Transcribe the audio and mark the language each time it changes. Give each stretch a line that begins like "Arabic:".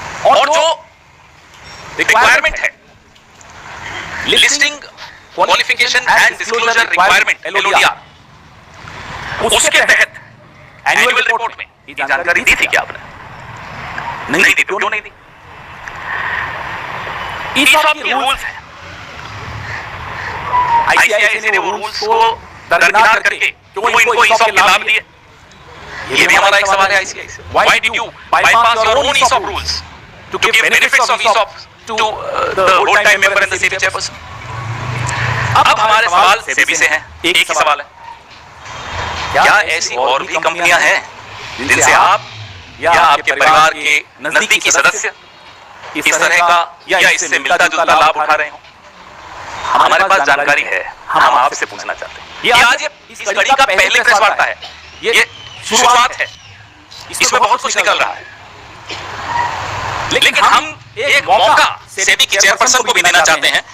Hindi: और जो रिक्वायरमेंट है, listing qualification and disclosure requirement LODR, उसके तहत एनुअल रिपोर्ट में ये जानकारी दी थी क्या आपने? नहीं दी, क्यों नहीं दी? ईसॉप के रूल्स हैं, ICICI ने वो रूल्स को दरकिनार करके क्यों इनको ईसॉप के लाभ दिए? ये भी हमारा एक सवाल है ICICI।
English: Why did you bypass your own ESOP rules to give benefits of ESOP to the whole time member and the SEBI chairperson?
Hindi: अब हमारे सवाल सेबी से हैं, एक ही सवाल है, क्या ऐसी और भी कंपनियां हैं जिनसे आप या आपके परिवार के नजदीकी सदस्य इस तरह का या इससे मिलता जुलता लाभ उठा रहे हो? हमारे पास जानकारी है, हम आपसे पूछना चाहते हैं। ये आज इस कड़ी का पहले प्रेस वार्ता है, ये शुरुआत है, इसमें बहुत कुछ निकल रहा है, लेकिन हम एक मौका सेबी की चेयरपर्सन को भी देना चाहते हैं।